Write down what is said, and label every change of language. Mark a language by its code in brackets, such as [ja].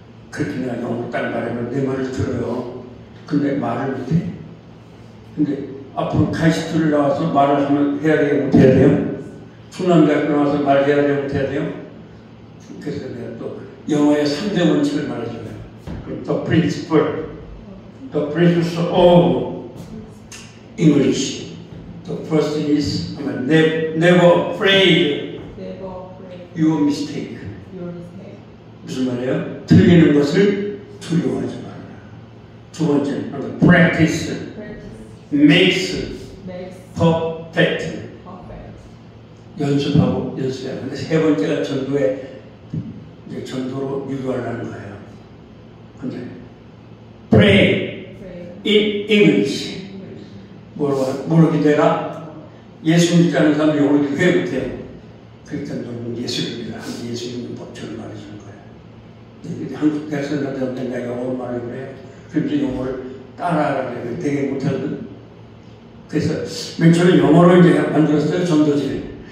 [ko] 그렇게 내가 영어로 딱 말하면 내 말을 들어요. 근데 말을 못해. 근데 앞으로 카이스트를 나와서 말을 하면 해야 돼요? 못해야 돼요? 충남대학교 나와서 말을 해야 돼요? 못해야 돼요? 그래서 내가 또 영어의 3대 원칙을 말해줘요. [en] The principles of English. The first is never afraid your mistake. [ko] 무슨 말이에요? 틀리는 것을 두려워하지 말아라. 두 번째, [en] practice makes perfect. [ko] 연습하고 연습해야 하는데 세 번째가 전도에 이제 전도로 유도하려는 거예요. 근데 [en] pray in English. [ko] 뭐로 기대라? 예수 믿지 않는 사람이 영어를 왜 못해요? 그러니까 너는 예수를 믿어라. 예수 믿는 법칙을 말해주는 거예요. 한국 대학생들한테 내가 영어로 말하고 그래요. 그래서 영어를 따라하라 그래요. 되게 못하거든. 그래서 맨 처음에 영어로 이제 만들었어요. 전도지를.